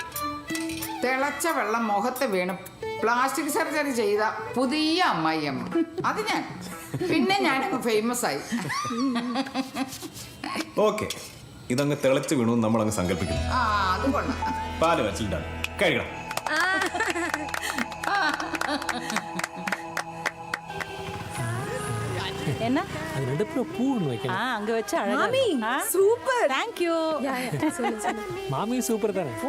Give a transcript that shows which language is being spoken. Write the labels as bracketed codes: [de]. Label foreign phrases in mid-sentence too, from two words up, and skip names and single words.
[ml] തിളച്ച വെള്ളം മുഖത്ത് വീണ് പ്ലാസ്റ്റിക് സർജറി ചെയ്ത പുതിയ അമ്മായിയമ്മ. അത് ഞാൻ. പിന്നെ ഞാൻ ഫേമസ് ആയി. ഓക്കെ, ഇതങ്ങ് തിളച്ച് വീണു നമ്മളങ്ങ് സങ്കല്പിക്കുന്നു. ആ, അത് കൊള്ളാം. പാല് വെച്ചിട്ടാണ് കഴിക്കണം. [ta] என்ன அது நடுப்புற பூ ஒன்று வைக்கணும். அங்க வச்சு மாமி சூப்பர். [en] thank you. [ta] மாமி சூப்பர் தானே.